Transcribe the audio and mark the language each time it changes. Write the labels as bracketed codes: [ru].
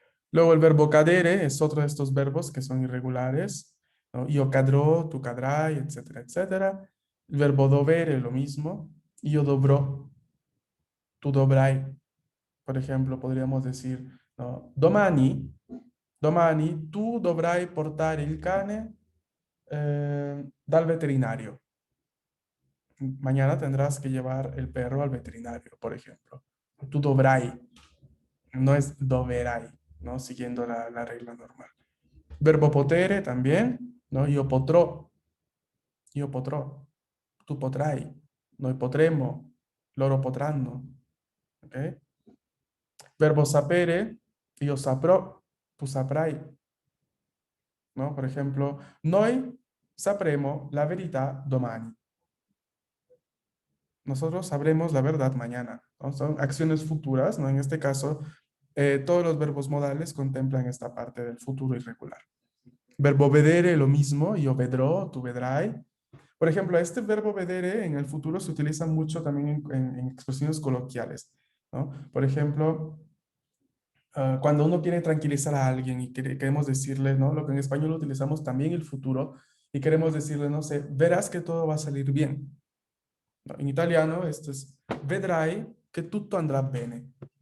[es] Luego el verbo cadere es otro de estos verbos que son irregulares, ¿no? [it] Io cadrò, tu cadrai, [es] etcétera, etcétera. El verbo dovere, lo mismo. [it] Io dovrò, tu dovrai. [es] Por ejemplo, podríamos decir, ¿no? [it] Domani tu dovrai portare il cane dal veterinario. [es] Mañana tendrás que llevar el perro al veterinario, por ejemplo. [it] Tu dovrai, [es] no es doverai, ¿no? Siguiendo la regla normal. Verbo potere también, ¿no? [it] Io potrò, tu potrai, noi potremo, loro potranno, ¿ok? Verbo sapere, io saprò, tu saprai, ¿no? [es] Por ejemplo, [it] noi sapremo la verità domani. [es] Nosotros sabremos la verdad mañana, ¿no? Son acciones futuras, ¿no? En este caso, todos los verbos modales contemplan esta parte del futuro irregular. [it] Verbo vedere, [es] lo mismo, [it] io vedrò, tu vedrai. [es] Por ejemplo, este verbo vedere en el futuro se utiliza mucho también en expresiones coloquiales, ¿no? Por ejemplo, cuando uno quiere tranquilizar a alguien y queremos decirle, ¿no? Lo que en español utilizamos también el futuro y queremos decirle, no sé, verás que todo va a salir bien. ¿No? En italiano esto es [it] vedrai che tutto andrà bene.